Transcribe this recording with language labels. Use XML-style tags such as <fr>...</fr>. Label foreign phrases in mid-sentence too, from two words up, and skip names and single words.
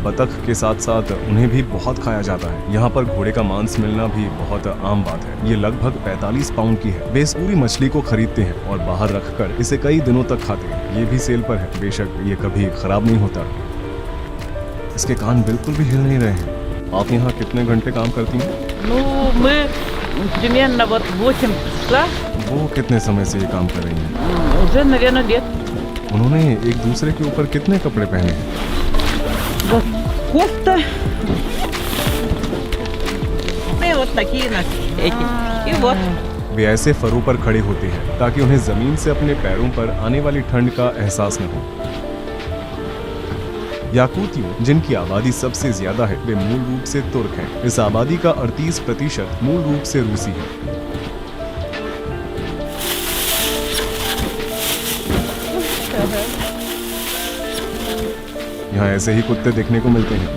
<hi>बतख के साथ साथ उन्हें भी बहुत खाया जाता है। यहाँ पर घोड़े का मांस मिलना भी बहुत आम बात है। ये लगभग 45 पाउंड की है। वे इस पूरी मछली को खरीदते हैं और बाहर रखकर इसे कई दिनों तक खाते हैं। ये भी सेल पर है। बेशक ये कभी खराब नहीं होता। इसके कान बिल्कुल भी हिल नहीं रहे हैं। आप यहाँ कितने घंटे काम करती हैं?</hi> <ru>Примерно 8 часа.</ru> <hi>वो कितने समय से ये काम कर रही हैं?</hi> <ru>Уже, наверное, лет.</ru> <hi>उन्होंने एक दूसरे के ऊपर कितने कपड़े पहने हैं?</hi> <ru>Кофта. И вот такие эти. И вот.</ru> <hi>वे ऐसे फरों पर खड़े होते हैं ताकि उन्हें जमीन से अपने पैरों पर आने वाली ठंड का एहसास न हो। याकुतियों, जिनकी आबादी सबसे ज्यादा है, वे मूल रूप से तुर्क हैं। इस आबादी का 38% मूल रूप से रूसी है। यहाँ ऐसे ही कुत्ते देखने को मिलते हैं।</hi>